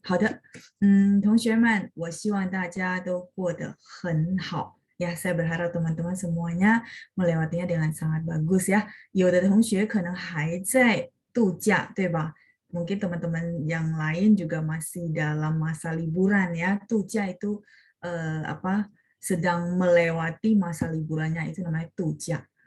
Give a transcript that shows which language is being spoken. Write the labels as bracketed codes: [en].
[zh] 好的，同学们，我希望大家都过得很好。 [id] Ya, saya berharap teman-teman semuanya melewatinya dengan sangat bagus ya. [zh] 有的同学可能还在度假，对吧？ [id] Mungkin teman-teman yang lain juga masih dalam masa liburan ya. 度假 itu apa? Sedang melewati masa liburannya itu namanya 度假.